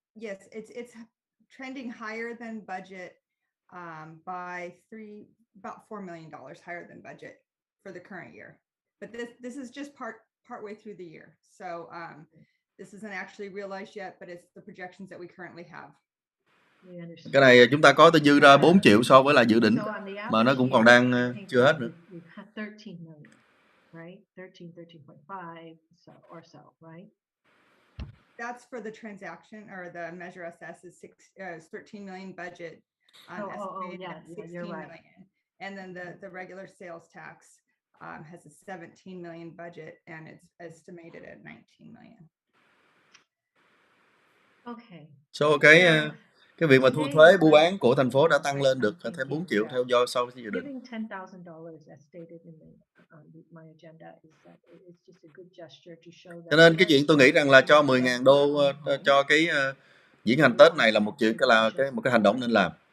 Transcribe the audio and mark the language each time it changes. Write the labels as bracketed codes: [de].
[en] Yes, it's trending higher than budget by about $4 million higher than budget for the current year. But this is just partway through the year. So this isn't actually realized yet, but it's the projections that we currently have. [vi] Cái này chúng ta có tới dư ra 4 triệu so với là dự định, mà nó cũng còn đang chưa hết nữa. [en] We've had 13 million, right? 13.5 or so, right? That's for the transaction, or the Measure SS is 13 million budget. Estimated at 16 million. And then the regular sales tax has a 17 million budget, and it's estimated at 19 million. Okay. [vi] So cái việc mà thu thuế buôn bán của thành phố đã tăng lên được thêm 4 triệu theo do sau dự định. [en] Giving $10,000 as stated in my agenda is that it's just a good gesture to show that. [vi] Cho nên cái chuyện tôi nghĩ rằng là cho 10.000 đô cho cái diễn hành Tết này là một chuyện một cái hành động nên làm.